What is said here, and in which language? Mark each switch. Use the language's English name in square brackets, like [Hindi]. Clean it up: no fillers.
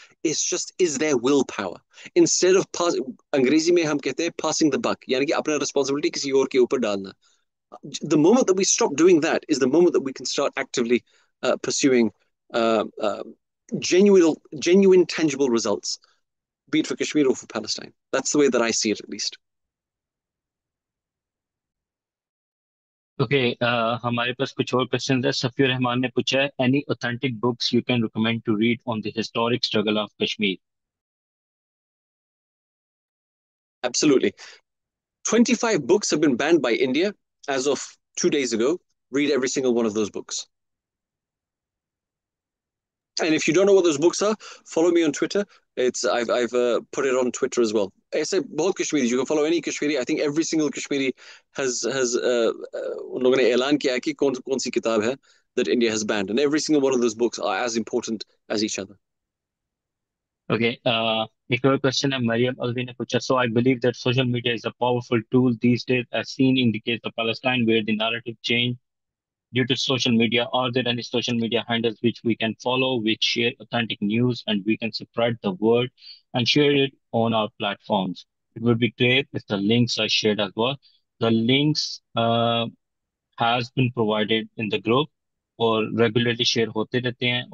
[English] It's just, is there willpower? Instead of [Hindi] Angrezi mein hum kehte hain, [English] passing the buck, [Hindi] yani ki apna responsibility kisi aur ke upar dalna. [English] The moment that we stop doing that is the moment that we can start actively pursuing uh, uh, genuine, tangible results, be it for Kashmir or for Palestine. That's the way that I see it, at least. [Hindi] Okay, हमारे पास कुछ और question है. सफीर रहमान ने पूछा है, [English] Any authentic books you can recommend to read on the historic struggle of Kashmir? Absolutely. 25 books have been banned by India as of 2 days ago. Read every single one of those books. And if you don't know what those books are, follow me on Twitter. I've put it on Twitter as well. [Hindi] ऐसे बहुत Kashmiris. [English] You can follow any Kashmiri. I think every single Kashmiri has [Hindi] उन लोगों ने ऐलान किया है कि कौन सी किताब है [English] that India has banned, and every single one of those books are as important as each other. [Hindi] Okay, एक और क्वेश्चन है. मरियम अलवी ने पूछा, [English] So I believe that social media is a powerful tool these days as seen in the case of Palestine where the narrative change due to social media. Are there any social media handles which we can follow, which share authentic news, and we can spread the word and share it on our platforms? It would be great if the links are shared as well. The links has been provided in the group [Hindi] और regularly share होते रहते हैं.